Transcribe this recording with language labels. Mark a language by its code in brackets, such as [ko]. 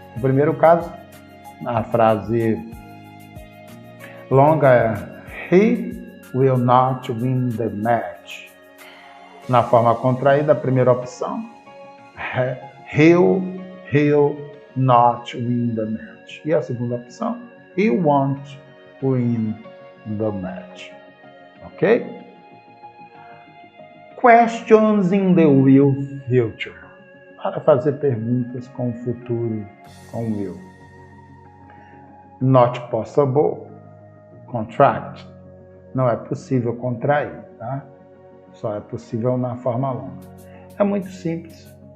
[pt] No primeiro caso, a frase longa é [en] He will not win the match. [pt] Na forma contraída, a primeira opção é [en] He'll not win the match. [pt] E a segunda opção, [en] He won't win the match. Ok? Questions in the will future. [pt] Para fazer perguntas com o futuro, com o will. [en] Not possible, contract. [pt] Não é possível contrair, tá? Só é possível na forma longa. É muito simples.